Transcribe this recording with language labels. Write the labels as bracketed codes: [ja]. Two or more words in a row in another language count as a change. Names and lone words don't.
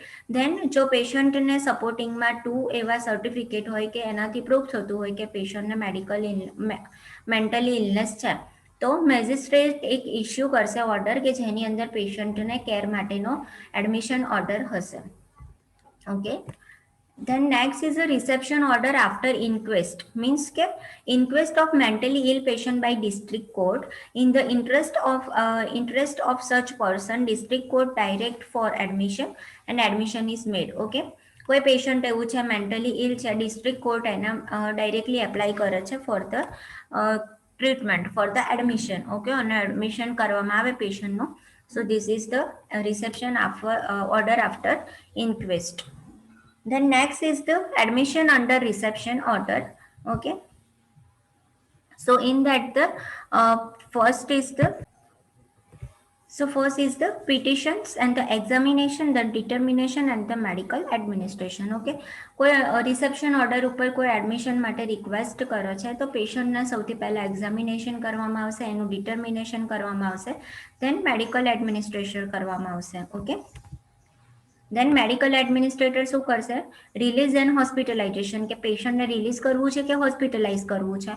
[gu] ધેન જો પેશન્ટને સપોર્ટિંગમાં 2 એવા સર્ટિફિકેટ હોય કે એનાથી પ્રૂફ થતું હોય કે પેશન્ટને [en] mentally illness [gu] છે, તો મેજિસ્ટ્રેટ એક ઇસ્યુ કરશે ઓર્ડર કે જેની અંદર પેશન્ટને કેર માટેનો [en] admission order [gu] હશે. ઓકે, [en] then next is a reception order after inquest. Means ke inquest of mentally ill patient by district court. In the interest of such person, district court direct for admission and admission is made. [gu] Okay, કોઈ પેશન્ટ એવું છે [en] mentally ill [gu] છે, [en] district court [gu] એના [en] directly apply [gu] કરે છે [en] for the treatment, for the admission. [gu] ઓકે, અને એડમિશન કરવામાં આવે પેશન્ટનું. [en] so this is the reception order after inquest. Then next is the admission under reception order. Okay, so in that the first is the petitions and the examination, the determination and the medical administration. [gu] Okay, કોઈ [en] reception order [gu] ઉપર કોઈ એડમિશન માટે રિક્વેસ્ટ કરો છે તો પેશન્ટને સૌથી પહેલા એક્ઝામિનેશન કરવામાં આવશે, એનું ડિટર્મિનેશન કરવામાં આવશે, દેન [en] medical administration [gu] કરવામાં આવશે. ઓકે, દેન [en] medical administrator [gu] શું કરશે? [en] release and hospitalization, [gu] કે પેશન્ટને રિલીઝ કરવું છે કે હોસ્પિટલાઇઝ કરવું છે.